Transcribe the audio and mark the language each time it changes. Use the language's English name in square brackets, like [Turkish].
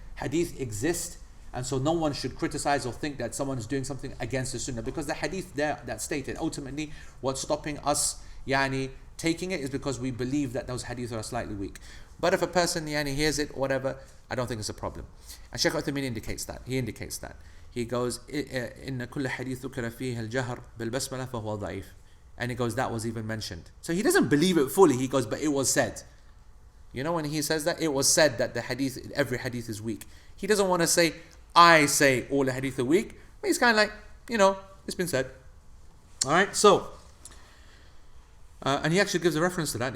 [English] Hadith exists, and so no one should criticize or think that someone is doing something against the sunnah, because the hadith there that stated ultimately what's stopping us taking it is because we believe that those hadith are slightly weak. But if a person hears it, whatever, I don't think it's a problem. And Shaykh Uthaymeen indicates that. He goes, [Arabic] إِنَّ كُلَّ حَدِيث ذُكِرَ فِيهِ الْجَهْرِ بِالْبَسْمَلَةِ فَهُوَ ضَعِيفٌ. [English] And he goes, that was even mentioned. So he doesn't believe it fully. He goes, but it was said. You know, when he says that, it was said that every hadith is weak. He doesn't want to say, I say all the hadith are weak. But he's kind of like, it's been said. Alright, so, and he actually gives a reference to that.